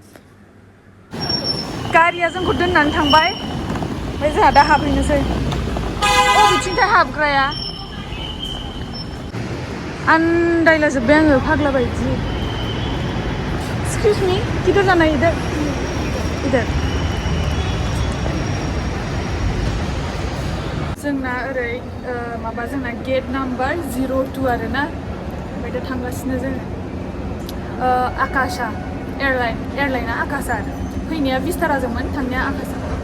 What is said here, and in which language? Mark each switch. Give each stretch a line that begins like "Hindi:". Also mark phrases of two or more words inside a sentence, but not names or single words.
Bodo: गारिया जोंखौ दोननानै थांबाय ओमफ्राय जोंहा दा हाबहैनोसै बबेथिंथाय हाबग्राया आन्दायलाजोब्बाय आङो फाग्ला बायदि
English: excuse me
Hindi: किधर जाना है इधर
Bodo: जोंना ओरै माबा जोंना
English: gate number
Bodo: 02 आरोना ओमफ्राय दा थांगासिनो जोङो आकाशा एयारलाइना आकाशा फैनाया बिस्ताराजोंमोन थांनाया आकाशा